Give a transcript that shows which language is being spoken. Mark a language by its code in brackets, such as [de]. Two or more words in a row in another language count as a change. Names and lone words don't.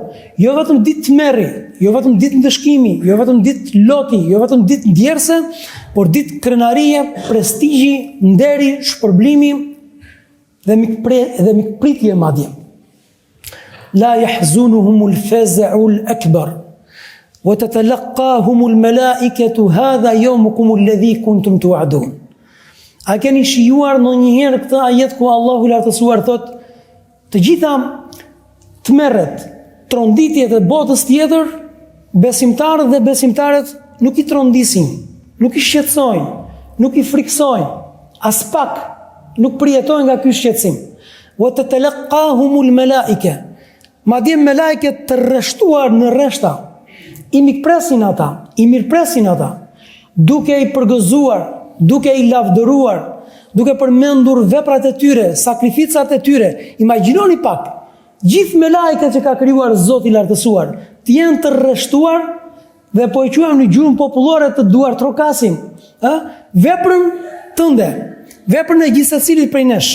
[sq] Jo vetëm ditë tmerri, jo vetëm ditë ndëshkimi, jo vetëm ditë loti, jo vetëm ditë ndjerse, por ditë krenarie, prestigji, nderi, shpërblimi dhe mikpritje madje. [ar] لا يحزنهم الفزع الأكبر. وَتَتَلَقَّاهُمُ الْمَلَائِكَةُ هَذَا يَوْمُكُمُ الَّذِي كُنْتُمْ تُوعَدُونَ. [sq] A keni shijuar ndonjëherë këtë ajet ku Allahu lartësuar thot, të gjitha tmerret, tronditjet e botës tjetër, besimtarët dhe besimtarët nuk i trondisin, nuk i shqetësojnë, nuk i friksojnë, as pak nuk përjetojnë nga ky shqetësim. [ar] وَتَتَلَقَّاهُمُ الْمَلَائِكَةُ. [sq] Madje melajket të rreshtuar në rreshta i mikpresin ata, i mirpresin ata, duke i përgëzuar, duke i lavdëruar, duke përmendur veprat e tyre, sakrificat e tyre. Imagjinoni pak, gjithë melajket që ka krijuar Zoti i lartësuar, të jenë të rreshtuar dhe po e quajmë në gjuhën popullore të duar trokasin, veprën tënde, veprën e gjithë secilit prej nesh.